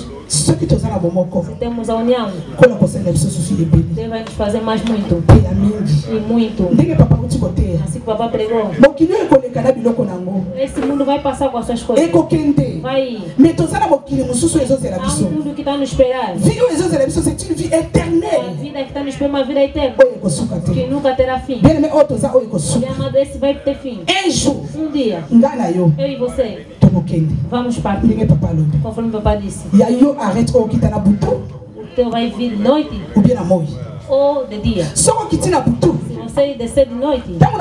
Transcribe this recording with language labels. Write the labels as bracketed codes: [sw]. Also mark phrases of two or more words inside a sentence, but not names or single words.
[pt] Se temos a união, Deus vai nos fazer mais muito. E muito. Assim que o papai pregou. Esse mundo vai passar com as suas coisas. Vai. Há um mundo que está nos esperando. [fr] C'est une vie éternelle. [pt] A vida que está nos esperando, uma vida eterna. Que nunca terá fim. Esse vai ter fim. Um dia. Eu e você. Vamos partir. Conforme o papai disse. O teu vai vir de noite. Ou de dia. Se você descer de noite.